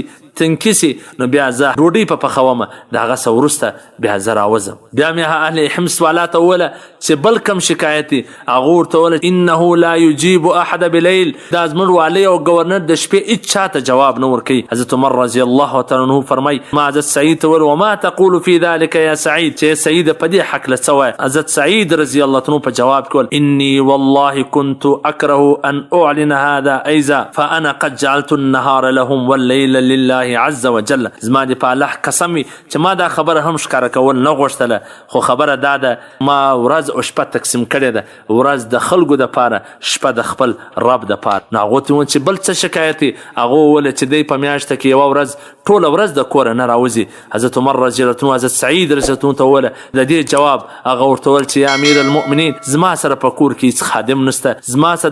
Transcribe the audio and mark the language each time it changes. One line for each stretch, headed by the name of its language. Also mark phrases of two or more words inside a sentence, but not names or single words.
Pashto: تنکي سي نو بیا زه ډوډۍ په پخومه د هغه څه وروسته بیا زه راوځم بیا مې اهل حمص والا ته وویله چې بل کم شکایت دی هغه ورته وویله
Arabic: انه لا یجیب احد بلیل
Pashto: دا زموږ والی او گورنر د شپې هېڅ چاته جواب نه ورکوي حضرت عمر
Arabic: رضی الله تعالی عنه
Pashto: فرمای ما حضرت سعید ته وویل
Arabic: وما تقول في ذلك یا سعید
Pashto: چې سعید په دې هکله څه وایي حضرت سعید
Arabic: رضی الله عنه
Pashto: په جواب کې وویل
Arabic: انی والله كنت اکره ان اعلن هذا ایضا فانا قد جعلت النهار لهم والليل لله الله عز وجل
Pashto: زما دې په الله قسم وي چې ما دا خبره هم ښکاره کول نه غوښتله خو خبره دا ده ما ورځ او شپه تقسیم کړې ده ورځ د خلکو دپاره شپه د خپل رب دپاره نو هغو ته وویل چې بل څه شکایت دی هغو وویل چې دی په میاشته کې یوه ورځ ټوله ورځ د کوره نه راوځي حضرت عمر
Arabic: رضی الله عنه
Pashto: حضرت سعید
Arabic: رضی الله عنه
Pashto: ته وویله د دې جواب هغه ورته وویل چې
Arabic: یا امیر المؤمنین
Pashto: زما سره په کور کې هېڅ خادم نشته زما سره